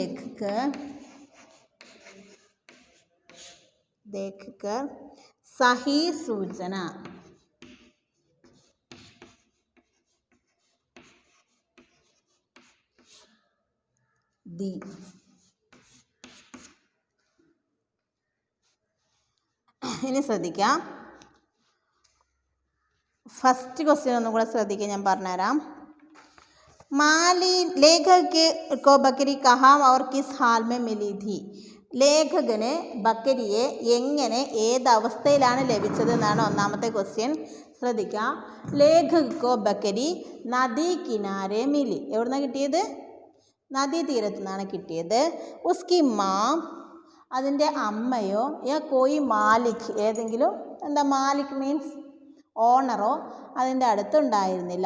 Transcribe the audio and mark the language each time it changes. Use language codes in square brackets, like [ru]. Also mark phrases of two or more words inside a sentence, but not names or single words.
[hi] देखकर सही सूचना दी. [ml] ഇനി ശ്രദ്ധിക്കാം. ഫസ്റ്റ് ക്വസ്റ്റ്യൻ ഒന്നും കൂടെ ശ്രദ്ധിക്കുക, ഞാൻ പറഞ്ഞുതരാം. [hi] माली लेखक को बकरी कहाँ और किस हाल में मिली थी. [ml] ലേഖകന് ബക്കരിയെ എങ്ങനെ ഏതവസ്ഥയിലാണ് ലഭിച്ചത് എന്നാണ് ഒന്നാമത്തെ ക്വസ്റ്റ്യൻ. ശ്രദ്ധിക്കുക. [hi] लेखक को बकरी नदी किनारे मिली. [ml] എവിടുന്നാണ് കിട്ടിയത്? നദീതീരത്തു നിന്നാണ് കിട്ടിയത്. [hi] उसकी माँ, [ml] അതിൻ്റെ അമ്മയോ, [hi] या कोई मालिक, [ml] ഏതെങ്കിലും എന്താ മാലിക് [en] means owner [ml] അതിൻ്റെ അടുത്തുണ്ടായിരുന്നില്ല.